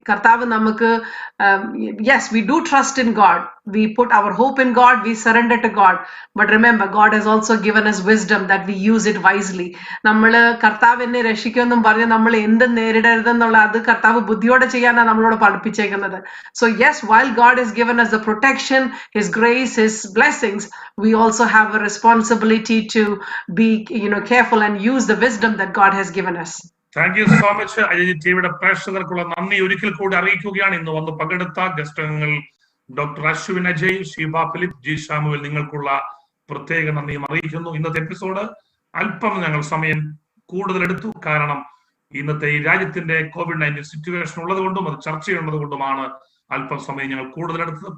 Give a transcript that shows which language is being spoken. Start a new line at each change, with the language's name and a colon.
Malayalam: Kartav namakku,
English: yes, we do trust in God. We put our hope in God. We surrender to God. But remember, God has also given us wisdom that we use it wisely.
Malayalam: Nammal Kartav enne രക്ഷിക്കുമെന്നും പറഞ്ഞ് നമ്മൾ എന്ത് നേരിടരുതെന്നുള്ള അത് കർത്താവ് ബുദ്ധിയോടെ ചെയ്യാനാണ് നമ്മളോട് പഠിപ്പിച്ചേക്കുന്നത്. So yes, while God has given us the protection, His grace, His blessings, we also have a responsibility to be careful and use the wisdom that God has given us.
English: Thank you so much.
Malayalam: IAG TVയുടെ പ്രേക്ഷകർക്കുള്ള നന്ദി ഒരിക്കൽ കൂടി അറിയിക്കുകയാണ്. ഇന്ന് വന്ന് പങ്കെടുത്ത guest അംഗങ്ങൾ doctor Ashwin Ajay, Sheeba Philip, G Shamuel, നിങ്ങൾക്കുള്ള പ്രത്യേക നന്ദിയും അറിയിക്കുന്നു. ഇന്നത്തെ എപ്പിസോഡ് അല്പം ഞങ്ങൾ സമയം കൂടുതൽ എടുത്തു. കാരണം ഇന്നത്തെ ഈ രാജ്യത്തിന്റെ COVID-19 സിറ്റുവേഷൻ ഉള്ളത് കൊണ്ടും അത് ചർച്ച ചെയ്യുന്നത് കൊണ്ടുമാണ് അല്പം സമയം ഞങ്ങൾ കൂടുതൽ എടുത്തത്.